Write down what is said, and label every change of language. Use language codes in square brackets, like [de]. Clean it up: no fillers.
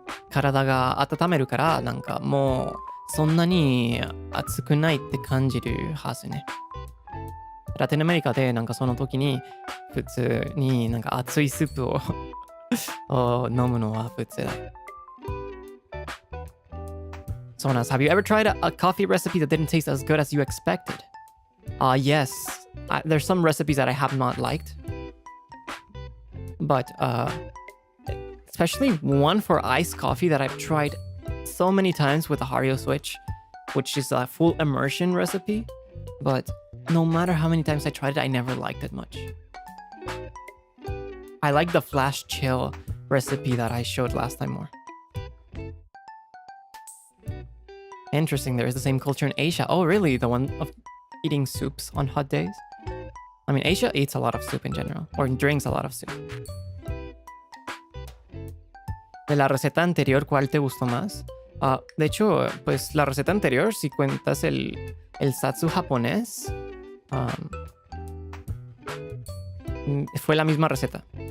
[ja] 体が温めるから、なんかもう、そんなに暑くないって感じるはずね。ラテンアメリカでなんかその時に普通になんか熱いスープを飲むのは普通だ。そうなんです。 [en] Have you ever tried a coffee recipe that didn't taste as good as you expected? Yes. There's some recipes that I have not liked. But especially one for iced coffee that I've tried so many times with the Hario Switch, which is a full immersion recipe. But no matter how many times I tried it, I never liked it much. I like the flash chill recipe that I showed last time more. Interesting, there is the same culture in Asia. Oh, really? The one of eating soups on hot days? I mean, Asia eats a lot of soup in general, or drinks a lot of soup. [es] De la receta anterior, ¿cuál te gustó más? De hecho, pues la receta anterior, si cuentas el Zatsu japonés, fue la misma receta.